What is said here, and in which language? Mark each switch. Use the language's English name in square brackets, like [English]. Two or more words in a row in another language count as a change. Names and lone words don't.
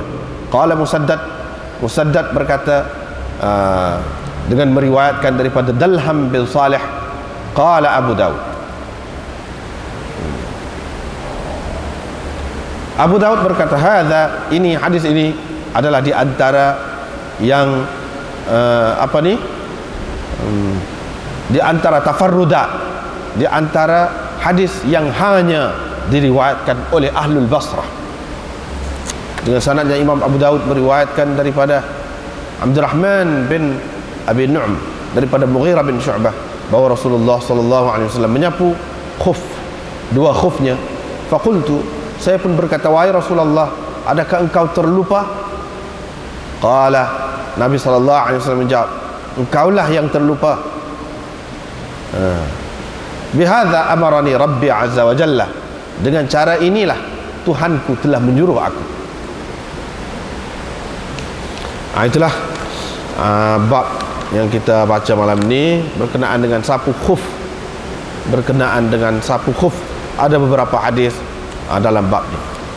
[Malay] Qala Musaddad berkata dengan meriwayatkan daripada Dalham bin Salih, qala Abu Daud berkata, hadza, ini hadis ini adalah di antara yang di antara tafarrudat, di antara hadis yang hanya diriwayatkan oleh Ahlul Basrah. Dengan sanadnya Imam Abu Daud meriwayatkan daripada Abdurrahman bin Abi Nu'm daripada Mughirah bin Syu'bah bahawa Rasulullah [Arabic] صلى الله عليه وسلم [Malay] menyapu khuf, dua khufnya. Faqultu, saya pun berkata, wahai Rasulullah, adakah engkau terlupa? Qala, Nabi [Arabic] صلى الله عليه وسلم [Malay] menjawab, engkaulah yang terlupa. [Arabic] بهذا أمرني ربي عز وجل, [Malay] dengan cara inilah Tuhanku telah menyuruh aku. Itulah bab yang kita baca malam ni berkenaan dengan sapu khuf. Berkenaan dengan sapu khuf, ada beberapa hadis dalam bab ni.